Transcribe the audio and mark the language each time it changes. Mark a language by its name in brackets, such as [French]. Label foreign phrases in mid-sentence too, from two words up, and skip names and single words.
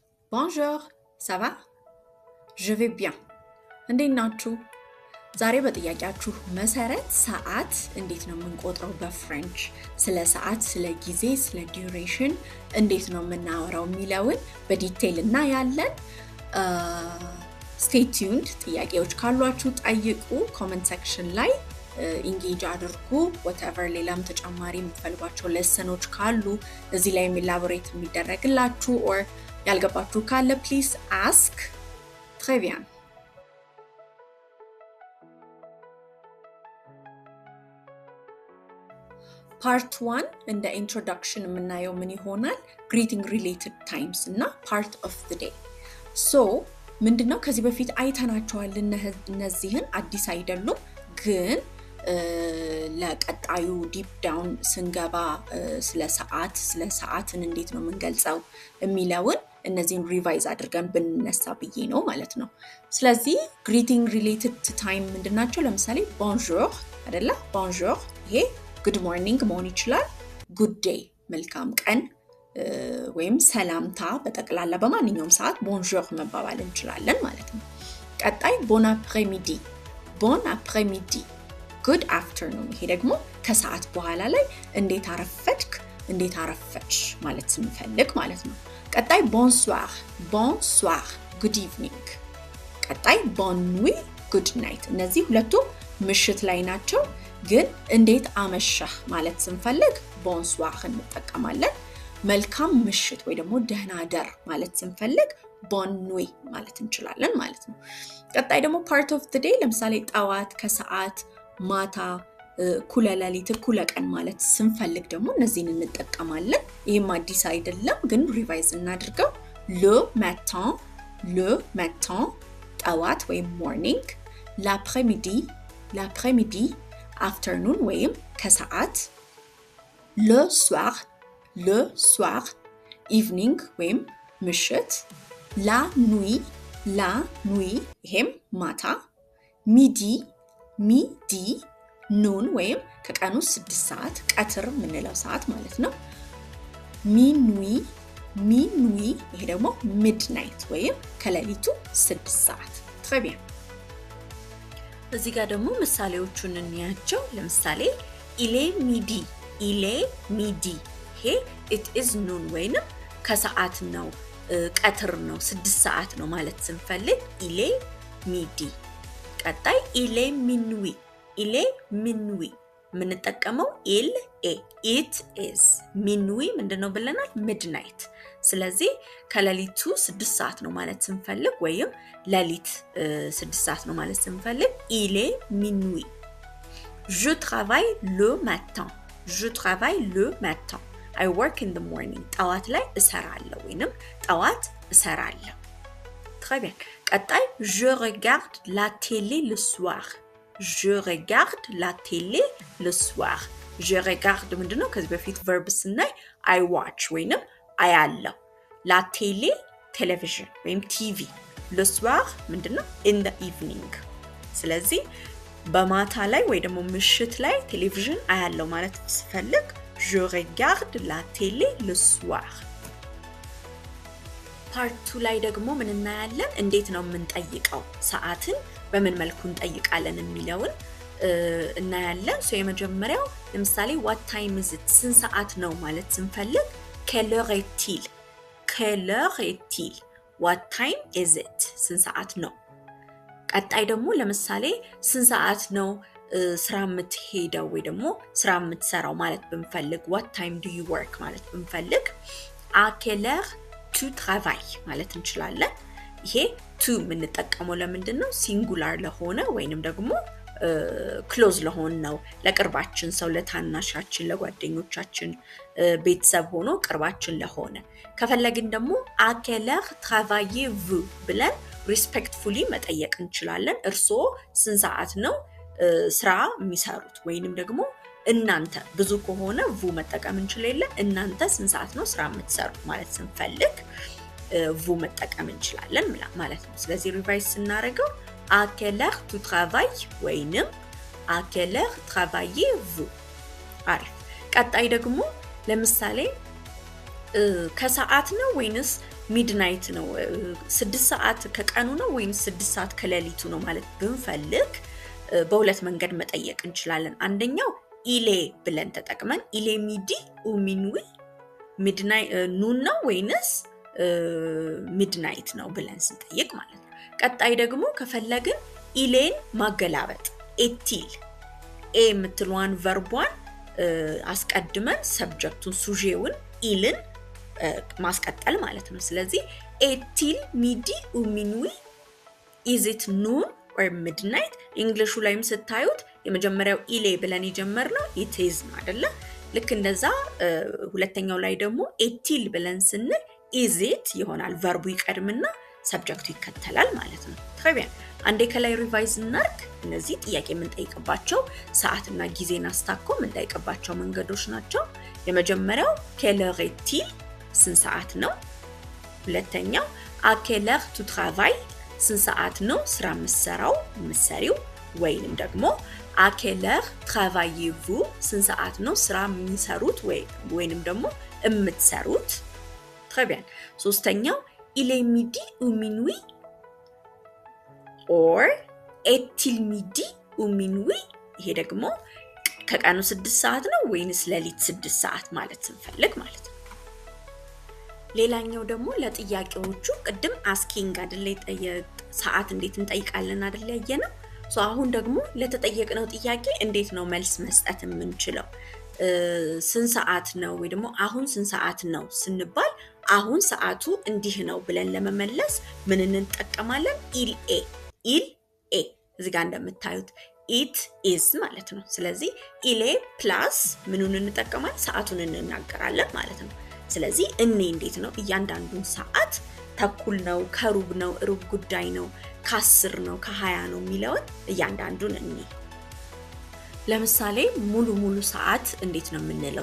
[French] Bonjour, ça va? Je vais bien. [Amharic] እንዴት ናችሁ? ዛሬ በጥያቄያችሁ መሰረት ሰዓት እንዴት ነው የምንቆጥረው በፍሬንች ስለ ሰዓት ስለ ጊዜ ስለ ዱሬሽን እንዴት ነው የምናወራው የሚለውን በዲቴል እናያለን። [English] Stay tuned. [Amharic] ጥያቄዎች ካሏችሁ ጠይቁ ኮሜንት ሴክሽን ላይ ኢንጌጅ አድርጉ። whatever ሌላም ተጨማሪ የምትፈልጓቸው ሌሰኖች ካሉ እዚህ ላይ ኢላቦሬት የሚደረግላችሁ or ያልገባችሁ ካለ [English] please ask. [French] Très bien. [English] Part 1 in the introduction [Amharic] የምናየው ምን ይሆናል? [English] Greeting related times እና part of the day. [Amharic] So ምንድነው ከዚህ በፊት አይተናቸዋል እነዚህን አዲስ አይደሉም ግን ለቀጣዩ ዲፕ ዳውን ስንገባ ስለ ሰዓትን እንዴት ነው የምንገልጸው የሚለውን እነዚህን ሪቫይዝ አድርገን ብንነሳ ብዬ ነው ማለት ነው። ስለዚህ [English] greeting related to time [Amharic] ምንድናቸው? ለምሳሌ bonjour አይደለ? bonjour ይሄ [English] good morning [Amharic] መሆን ይችላል። [English] good day [Amharic] መልካም ቀን ወይም ሰላምታ በጠቅላላ በማንኛውም ሰዓት bonjour መባባል እንችላለን ማለት ነው። ቀጣይ [French] bon après-midi bon après-midi [English] good afternoon [Amharic] ይሄ ደግሞ ከሰዓት በኋላ ላይ እንዴት አረፈድክ እንዴት አረፈድሽ ማለት ስንፈልግ ማለት ነው። ቀጣይ [French] bonsoir bonsoir [Amharic] good evening ቀጣይ [French] bonne nuit [English] good night [Amharic] እነዚህ ሁለቱ ምሽት ላይ ናቸው ግን እንዴት አመሻህ ማለት ስንፈልግ bonsoir እንጠቀማለን። መልካም ምሽት ወይ ደግሞ ደህና ደር ማለት ስንፈልግ [French] bonne nuit [Amharic] ማለት እንችላለን ማለት ነው። ቀጣይ ደግሞ [English] part of the day [Amharic] ለምሳሌ ጠዋት ከሰዓት ማታ እኩለ ሌሊት እኩለ ቀን ማለት ስንፈልግ ደግሞ እነዚህን እንጠቀማለን። ይሄም አዲስ አይደለም ግን ሪቫይዝ እናድርገው። le matin ጠዋት ወይም morning l'après-midi afternoon ወይም ከሰዓት [French] le soir [Amharic] evening ወይም ምሽት [French] la nuit [Amharic] ይሄም ማታ midi noon ወይም ከቀኑ 6 ሰዓት ቀትር ምንለው ሰዓት ማለት ነው። minuit ይሄ ደግሞ midnight ወይም ከሌሊቱ 6 ሰዓት። [French] très bien [Amharic] እዚህ ጋር ደግሞ ምሳሌዎቹን እንያቸው። ለምሳሌ [French] il est midi [Amharic] ይሄ [English] it is noon [Amharic] ወይም ከሰዓት ነው ቀትር ነው 6 ሰዓት ነው ማለት ስንፈልግ [French] il est midi። [Amharic] ቀጣይ [French] il est minuit [Amharic] ምንጠቀመው [English] it is minuit [Amharic] ምንድነው ብለናል? midnight። ስለዚህ ከሌሊቱ 6 ሰዓት ነው ማለት ስንፈልግ ወይም ሌሊት 6 ሰዓት ነው ማለት ስንፈልግ [French] il est minuit። je travaille le matin [English] I work in the morning [Amharic] ጠዋት ላይ እሰራለሁ ወይንም ጠዋት እሰራለሁ። [French] très bien [Amharic] ቀጣይ [French] je regarde la télé le soir je regarde [Amharic] ምንድነው? ከዚህ በፊት verb ስናይ [English] I watch [Amharic] ወይንም አያለሁ። [French] la télé [Amharic] television ወይም TV [French] le soir [Amharic] ምንድነው? [English] in the evening። [Amharic] ስለዚህ በማታ ላይ ወይ ደግሞ ምሽት ላይ ቴሌቪዥን አያለሁ ማለት ስፈልግ [French] je regarde la télé le soir። [Amharic] part 2 ላይ ደግሞ ምን እናያለን? እንዴት ነው የምንጠይቀው ሰዓትን በምን መልኩ እንጠይቃለን የሚለውን እናያለን። የመጀመሪያው ለምሳሌ [English] what time is it [Amharic] ስንት ሰዓት ነው ማለት ስንፈልግ [French] quelle heure est-il [English] what time is it [Amharic] ስንት ሰዓት ነው። ቀጣይ ደግሞ ለምሳሌ ስንት ሰዓት ነው ስራ የምትሄደው ወይ ደግሞ ስራ የምትሰራው ማለት ብንፈልግ [English] what time do you work [Amharic] ማለት ብንፈልግ [French] à quelle heure tu travailles [Amharic] ማለት እንችላለን። ይሄ to የምንጠቀመው ለምንድን ነው? ሲንጉላር ለሆነ ወይንም ደግሞ ክሎዝ ለሆነ ነው ለቅርባችን ሰው ለታናሻችን ለጓደኞቻችን ቤተሰብ ሆኖ ቅርባችን ለሆነ። ከፈለግን ደግሞ à [French] quelle heure travaillez-vous [Amharic] ብለን ሪስፔክትፉሊ መጠየቅ እንችላለን። እርስዎ ስንት ሰዓት ነው ስራ የሚሰሩት ወይንም ደግሞ እናንተ ብዙ ከሆነ vous መጠቀም እንችላለን። እናንተ ስንት ሰዓት ነው ስራ የምትሰሩት ማለት ስንፈልግ vous መጠቀም እንችላለን ማለት ነው። ስለዚህ ሪቫይዝ ስናደርገው [French] à quelle heure tu travailles [Amharic] ወይንም [French] à quelle heure travaillez-vous። [Amharic] አሪፍ። ቀጣይ ደግሞ ለምሳሌ ከሰዓት ነው ወይንስ ሚድናይት ነው 6 ሰዓት ከቀኑ ነው ወይስ 6 ሰዓት ከሌሊቱ ነው ማለት ብንፈልግ በሁለት መንገድ መጠየቅ እንችላለን። አንደኛው ኢሌ ብለን ተጠቅመን [French] il est midi ou minuit [English] midnight noon [Amharic] ነው ወይንስ ሚድናይት ነው ብለን ስንጠይቅ ማለት ነው። ቀጣይ ደግሞ ከፈለግን ኢሌን ማገላበጥ ኤቲል ኤ የምትለዋን ቨርቧን አስቀድመን ሰብጀክቱን ሱጄውን ኢልን ማስቀጠል ማለት ነው። ስለዚህ [French] est-il midi ou minuit [English] is it noon or midnight [Amharic] እንግሊሹ ላይም ስታዩት የመጀመሪያው ኢሌ ብለን የጀመርነው [English] it is [Amharic] አይደለ? ልክ እንደዛ ሁለተኛው ላይ ደግሞ ኤቲል ብለን ስንል [English] is it [Amharic] ይሆናል። ቨርቡ ይቀድምና ሰብጀክቱ ይከተላል ማለት ነው። très አንዴ ከላይ ሪቫይዝ እናርግ። እነዚህ ጥያቄ የምንጠይቅባቸው ሰዓትና ጊዜን አስታኮ የምንጠይቅባቸው መንገዶች ናቸው። የመጀመሪያው [French] quelle heure est-il [Amharic] ስንት ሰዓት ነው? ሁለተኛው [French] à quelle heure tu travailles [Amharic] ስንት ሰዓት ነው ስራ የምትሰሪው? ወይንም ደግሞ [French] à quelle heure travaillez-vous [Amharic] ስንት ሰዓት ነው ስራ የሚሰሩት ወይንም ደግሞ የምትሰሩት? [French] très bien [Amharic] ሶስተኛው [French] il est midi ou minuit [Amharic] or [French] est-il midi ou minuit [Amharic] ይሄ ደግሞ ከቀኑ 6 ሰዓት ነው ወይንስ ሌሊት 6 ሰዓት ማለት ስንፈልግ ማለት ነው። ሌላኛው ደግሞ ለጥያቄዎቹ ቅድም asking አይደለ ሰዓት እንዴት እንጠይቃለን አይደለ ያየነው። አሁን ደግሞ ለተጠየቅነው ጥያቄ እንዴት ነው መልስ መስጠት የምንችለው? ስንት ሰዓት ነው ወይ ደግሞ አሁን ስንት ሰዓት ነው ስንባል አሁን ሰዓቱ እንዲህ ነው ብለን ለመመለስ ምን እንጠቀማለን? [French] il est [Amharic] እዚህ ጋር እንደምታዩት [English] it is [Amharic] ማለት ነው። ስለዚህ ኢሌ ፕላስ ምኑን እንጠቀማለን? ሰዓቱን እንናገራለን ማለት ነው። ስለዚህ እኔ እንዴት ነው እያንዳንዱን ሰዓት ተኩል ነው ከሩብ ነው ሩብ ጉዳይ ነው ከ10 ነው ከ20 ነው የሚለውን እያንዳንዱን እኔ ለምሳሌ ሙሉ ሰዓት እንዴት ነው የምንለው?